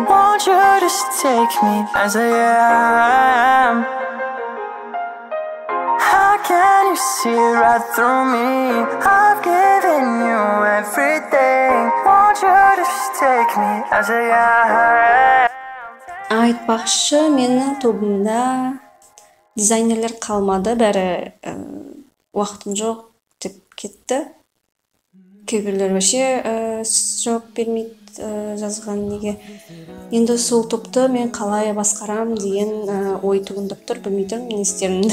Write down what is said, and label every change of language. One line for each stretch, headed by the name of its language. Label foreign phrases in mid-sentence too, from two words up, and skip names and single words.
English: Won't you just take me as I am? How can you see right through me? I've given you everything. Won't you just take me as I am?
Kazakh: Айтпақшы, менің тобымда дизайнерлер қалмады, бәрі уақытым жоқ деп кетті. Кейбіреулер вообще жауап бермейді, жазған неге. Енді сол топты мен қалай басқарам деген ой туындап тұр, білмей тұрмын не істерімді.